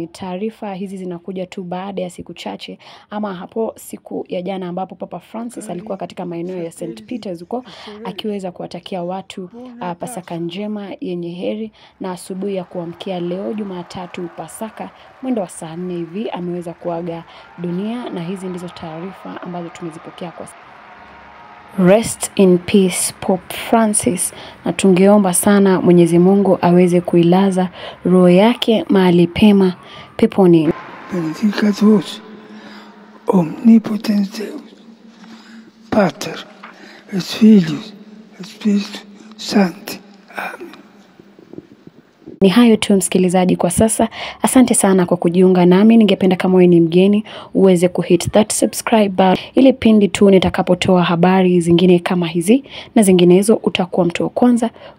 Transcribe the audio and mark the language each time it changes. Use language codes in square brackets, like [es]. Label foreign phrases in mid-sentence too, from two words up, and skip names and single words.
[sw] Taarifa hizi zinakuja tu baada ya siku chache ama hapo siku ya jana ambapo Papa Francis alikuwa katika maeneo ya St. Peter's huko akiweza kuwatakia watu Pasaka njema yenye heri, na asubuhi ya kuamkia leo Jumatatu Pasaka mwendo wa saa 4 hivi ameweza kuaga dunia, na hizi ndizo taarifa ambazo tumezipokea kwa sasa. [en] Rest in peace Pope Francis, [sw] na tungeomba sana Mwenyezi Mungu aweze kuilaza roho yake mahali pema peponi. [la] Benedicatus omnipotens Deus, Pater et Filius et Spiritus Sancti. Amen. [sw] Ni hayo tu msikilizaji kwa sasa. Asante sana kwa kujiunga nami. Ningependa kama wewe ni mgeni uweze kuhit [en] that subscribe button [sw] ili pindi tu nitakapotoa habari zingine kama hizi na zinginezo utakuwa mtu wa kwanza kujua.